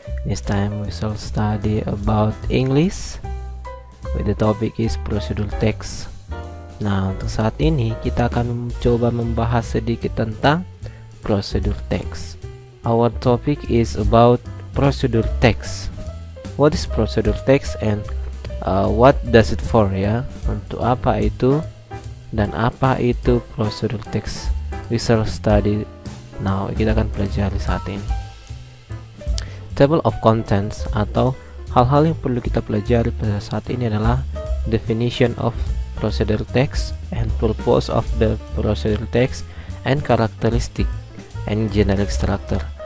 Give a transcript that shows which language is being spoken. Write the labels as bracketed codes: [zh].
[en] This time we shall study about English with the topic is procedural text. [id] Nah, untuk saat ini kita akan mencoba membahas sedikit tentang procedural text. [en] Our topic is about procedural text. What is procedural text and what does it for, ya? [id] Untuk apa itu dan apa itu procedural text? [en] We shall study now. [id] Kita akan pelajari saat ini. [en] Table of contents [id] atau hal-hal yang perlu kita pelajari pada saat ini adalah [en] definition of procedural text and purpose of the procedural text and characteristic and generic structure.